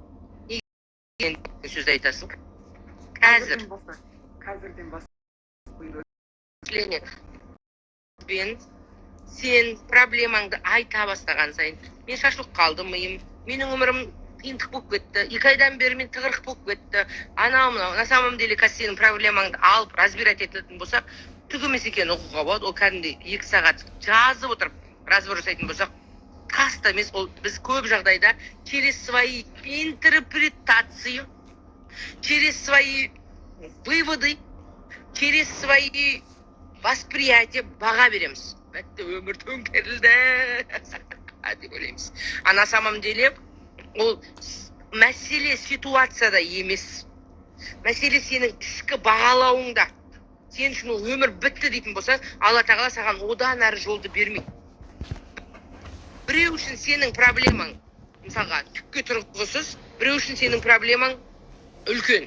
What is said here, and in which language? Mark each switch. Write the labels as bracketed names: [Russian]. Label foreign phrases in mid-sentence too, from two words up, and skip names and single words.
[Kazakh] Сөз айтасың. Қазір. Қазірден бастап. Сен проблемаңды айта бастаған сайын, мен шашылып қалдым миым, менің өмірім қиындық болып кетті, 2 айдан бері мен тығырық болып кетті, анау-мынау, [Russian] на самом деле [Kazakh] қазір сенің проблемаңды алып разбирать етілетін болсақ, түк емес екенін оқуға болады. Ол кәдімгідей 2 сағат жазып отырып разбор жасайтын болсақ, каста емес, ол біз көп жағдайда [Russian] через свои интерпретации, через свои выводы, через свои восприятия [Kazakh] баға береміз. Бәтті өмір төңкерілді деп ойлаймыз. [Russian] А на самом деле [Kazakh] ол мәселе ситуацияда емес. Мәселе сенің ішкі бағалауыңда. Сен үшін ол өмір бітті дейтін болса, Алла тағала саған одан әрі жолды бермейді. Біреу үшін сенің проблемаң, мысалға, түкке тұрғысыз, біреу үшін сенің проблемаң үлкен.